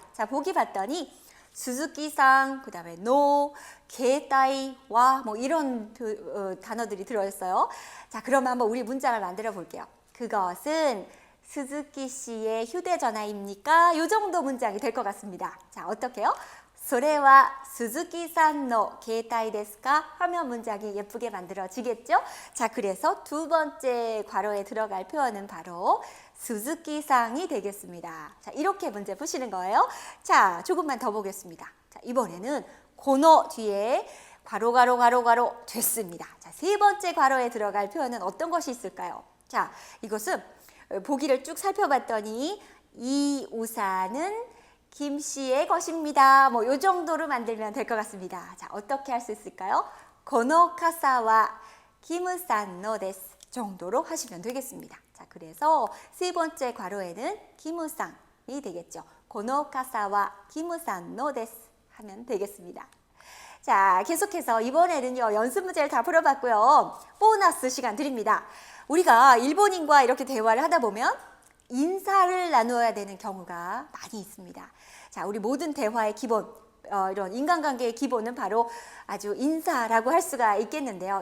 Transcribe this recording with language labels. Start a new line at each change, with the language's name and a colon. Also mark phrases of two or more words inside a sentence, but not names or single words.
Korean: 자, 보기 봤더니 수즈키상, 그 다음에 노, 게타이, 와, 뭐 이런 단어들이 들어있어요. 자, 그러면 한번 우리 문장을 만들어 볼게요. 그것은 스즈키 씨의 휴대전화입니까? 이 정도 문장이 될 것 같습니다. 자, 어떻게요?
Japanese: それは 스즈키さんの携帯ですか?
Korean: 하면 문장이 예쁘게 만들어지겠죠? 자, 그래서 두 번째 괄호에 들어갈 표현은 바로 스즈키상이 되겠습니다. 자, 이렇게 문제 푸시는 거예요. 자, 조금만 더 보겠습니다. 자, 이번에는 고노 뒤에 괄호, 괄호, 괄호, 괄호 됐습니다. 자, 세 번째 괄호에 들어갈 표현은 어떤 것이 있을까요? 자, 이것은 보기를 쭉 살펴봤더니 이 우산은 김 씨의 것입니다. 뭐 이 정도로 만들면 될 것 같습니다. 자, 어떻게 할 수 있을까요?
Japanese: この傘は 김さんのです
Korean: 정도로 하시면 되겠습니다. 자, 그래서 세 번째 괄호에는 김さん이 되겠죠.
Japanese: この傘は 김さんのです
Korean: 하면 되겠습니다. 자, 계속해서 이번에는요. 연습 문제를 다 풀어봤고요. 보너스 시간 드립니다. 우리가 일본인과 이렇게 대화를 하다 보면 인사를 나누어야 되는 경우가 많이 있습니다. 자, 우리 모든 대화의 기본 이런 인간관계의 기본은 바로 아주 인사라고 할 수가 있겠는데요.